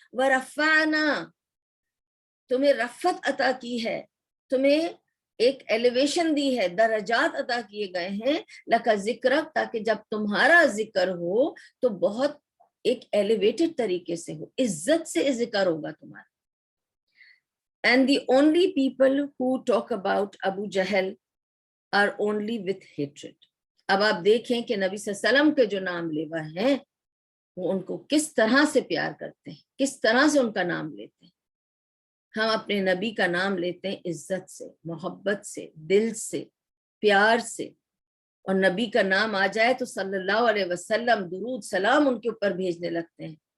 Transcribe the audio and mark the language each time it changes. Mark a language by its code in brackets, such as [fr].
[ur] वरफ़अना, तुम्हें रफ़त अता की है, तुम्हें ایک ایلیویشن دی ہے, درجات عطا کیے گئے ہیں, [ar] لکا ذکرک, [ur] تاکہ جب تمہارا ذکر ہو تو بہت ایک ایلیویٹڈ طریقے سے ہو, عزت سے ذکر ہوگا تمہارا. [en] And the only people who talk about Abu Jahl are only with hatred. [ur] اب آپ دیکھیں کہ نبی صلی اللہ علیہ وسلم کے جو نام لیوا ہیں وہ ان کو کس طرح سے پیار کرتے ہیں, کس طرح سے ان کا نام لیتے ہیں. ہم اپنے نبی کا نام لیتے ہیں عزت سے, محبت سے, دل سے, پیار سے, اور نبی کا نام آ جائے تو صلی اللہ علیہ وسلم درود سلام ان کے اوپر بھیجنے لگتے ہیں.